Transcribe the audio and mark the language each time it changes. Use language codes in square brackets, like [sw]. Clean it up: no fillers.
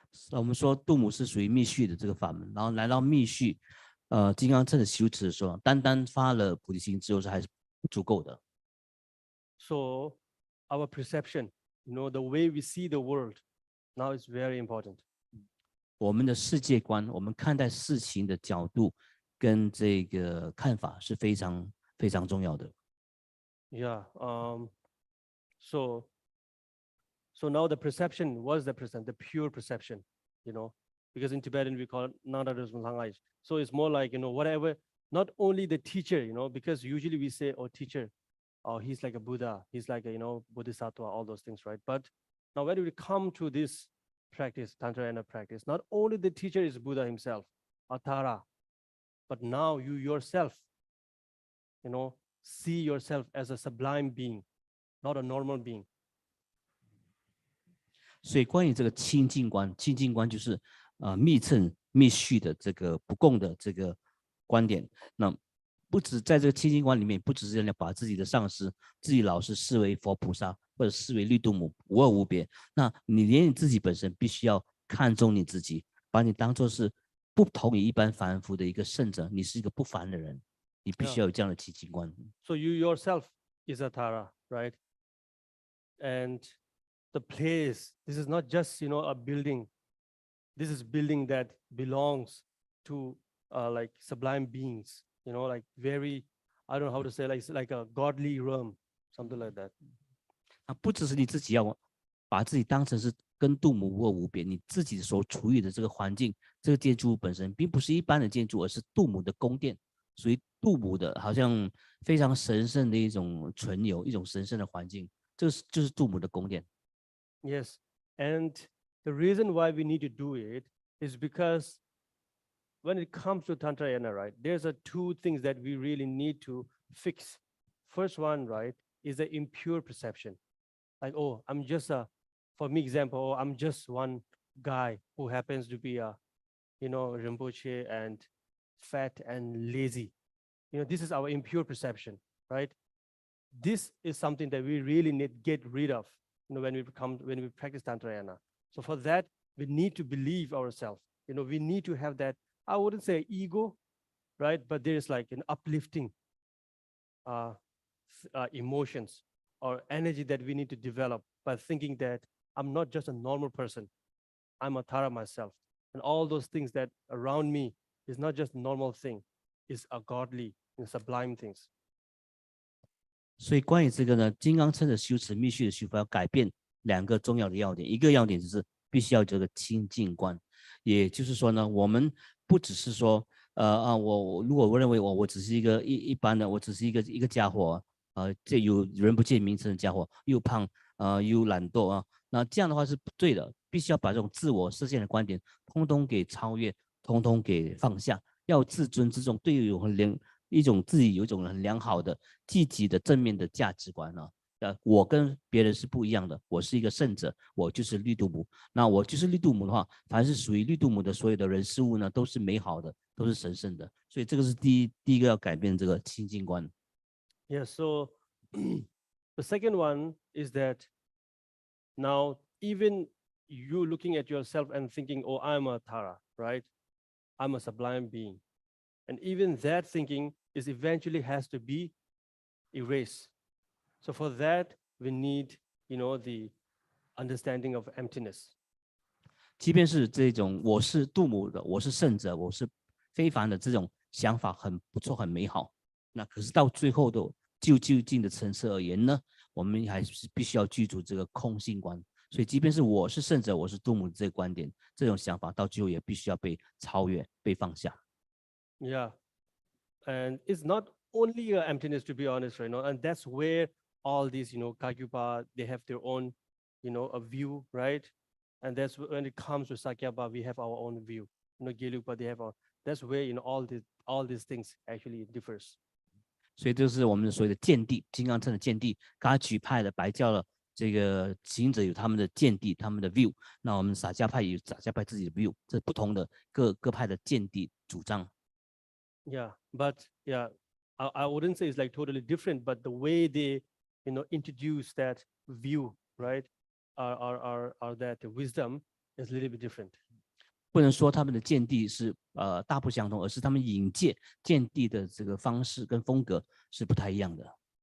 [zh] 我们说度母是属于密续的这个法门，然后来到密续，金刚乘的修持的时候，单发了菩提心之后是还是不足够的。 [en] So our perception, the way we see the world, now is very important. [zh] 我们的世界观，我们看待事情的角度跟这个看法是非常非常重要的。 [en] Yeah. So now the perception was the pure perception, because in Tibetan we call it Nada. So it's more like, whatever, not only the teacher, because usually we say, oh, teacher, oh, he's like a Buddha, he's like a, Bodhisattva, all those things, right? But now when we come to this practice, Tantrayana practice, not only the teacher is Buddha himself, Tara, but now you yourself, see yourself as a sublime being, not a normal being. [zh] 所以关于这个清净观，清净观就是密乘密续的这个不共的这个观点。那不止在这个清净观里面，不只是要把自己的上师、自己老师视为佛菩萨，或者视为绿度母，无二无别。那你连你自己本身必须要看重你自己，把你当作是不同于一般凡夫的一个圣者，你是一个不凡的人，你必须要有这样的清净观。 [en] So you yourself is a Tara, right? And the place, this is not just, a building. This is building that belongs to like sublime beings, like very, I don't know how to say, like a godly realm, something like that. [zh] 不只是你自己要把自己当成是跟度母无二无别，你自己所处于的这个环境，这个建筑物本身并不是一般的建筑，而是度母的宫殿，属于度母的，好像非常神圣的一种存有，一种神圣的环境，这就是度母的宫殿。 [en] Yes, and the reason why we need to do it is because when it comes to Tantrayana, right, there's 2 things that we really need to fix. First one, right, is the impure perception. Like, oh, I'm just for me example, oh, I'm just one guy who happens to be a, Rinpoche and fat and lazy. This is our impure perception, right? This is something that we really need to get rid of, when we practice Tantrayana. So for that, we need to believe ourselves. We need to have that, I wouldn't say ego, right? But there's like an uplifting emotions or energy that we need to develop by thinking that I'm not just a normal person. I'm a Tara myself. and all those things that around me is not just normal thing, is a godly and sublime things. [zh] 所以关于这个呢，金刚乘的修持、密续的修法要改变2个重要的要点，一个要点就是必须要有这个清净观，也就是说呢，我们不只是说，我如果我认为我只是一个一般的，我只是一个家伙，这有人不见名称的家伙，又胖，又懒惰啊，那这样的话是不对的，必须要把这种自我设限的观点，通通给超越，通通给放下，要自尊自重，对于自己有一种很良好的、积极的、正面的价值观啊。我跟别人是不一样的，我是一个圣者，我就是绿度母。那我就是绿度母的话，凡是属于绿度母的所有的人事物呢，都是美好的，都是神圣的。所以这个是第一个要改变这个清净观。 [en] Yeah, so the second one is that now even you looking at yourself and thinking, oh, I'm a Tara, right? I'm a sublime being. And even that thinking is eventually has to be erased. So for that, we need, the understanding of emptiness. [zh] 即便是这种我是度母的，我是圣者，我是非凡的这种想法很不错，很美好。那可是到最后的究竟的层次而言呢，我们还是必须要记住这个空性观。所以即便是我是圣者，我是度母的这个观点，这种想法到最后也必须要被超越、被放下。 [en] Yeah, and it's not only a emptiness, to be honest, right? And that's where all these, Kagyupa, they have their own, a view, right? And that's when it comes to Sakyapa, we have our own view. Gelugpa, they have our. That's where all these things actually differs. [zh] 所以这是我们所谓的见地，金刚乘的见地，噶举派的白教了这个行者有他们的见地，他们的 view。那我们洒家派有洒家派自己的 view， 这不同的各派的见地主张。 [en] Yeah, but yeah, I wouldn't say it's like totally different, but the way they, introduce that view, right, are that the wisdom is a little bit different. [zh] 不能说他们的见地是大不相同，而是他们引介见地的这个方式跟风格是不太一样的。